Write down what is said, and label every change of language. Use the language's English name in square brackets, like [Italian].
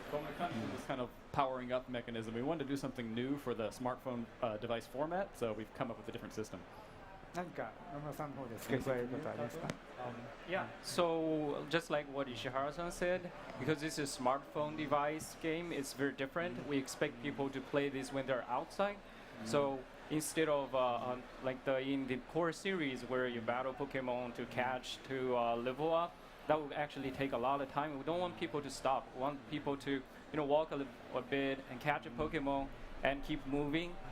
[English] When it comes to this kind of powering up mechanism, we wanted to do something new for the smartphone device format, so we've come up with a different system. [Japanese] 何か野村さんの方で付け加えることありますか？ [English] Yeah, so just like what Ishihara-san said, because this is a smartphone device game, it's very different. We expect people to play this when they're outside. So instead of in the core series where you battle Pokemon to catch, to level up, that would actually take a lot of time. We don't want people to stop. We want people to walk a bit and catch a Pokemon and keep moving.